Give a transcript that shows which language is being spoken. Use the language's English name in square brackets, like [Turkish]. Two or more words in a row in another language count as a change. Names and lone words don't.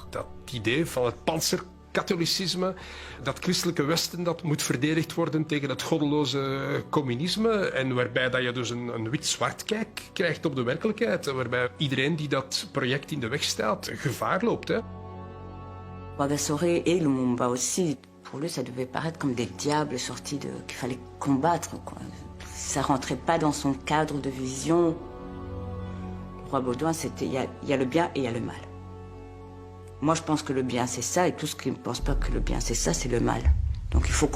[Dutch] Dat idee van het panzerkatholicisme, dat christelijke Westen dat moet verdedigd worden tegen het goddeloze communisme en waarbij dat je dus een wit-zwart kijk krijgt op de werkelijkheid, waarbij iedereen die dat project in de weg staat gevaar loopt. Hè. [French] Rwagasore et Lumumba aussi, pour lui ça devait paraître comme des diables sortis qu'il fallait combattre, quoi. Ça rentrait pas dans son cadre de vision. Roi Baudouin, c'était il y a le bien et il y a le mal. Moi, je pense que le bien, c'est ça, et tous ceux qui ne pensent pas que le bien, c'est ça, c'est le mal.